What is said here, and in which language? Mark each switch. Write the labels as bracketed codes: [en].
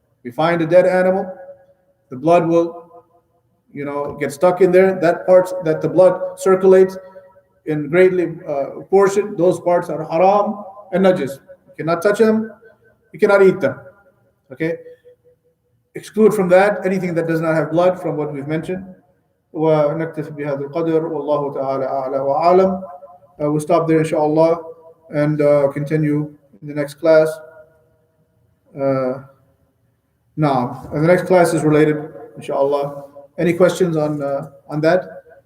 [en] We find a dead animal, the blood will, get stuck in there. That parts that the blood circulates in greatly portion, those parts are haram and najis. You cannot touch them, you cannot eat them. Okay? Exclude from that anything that does not have blood from what we've mentioned. [ar] ونكتفي بهذا القدر والله تعالى أعلى وأعلم. [en] We'll stop there inshallah and continue in the next class. Now, the next class is related inshallah. Any questions on that?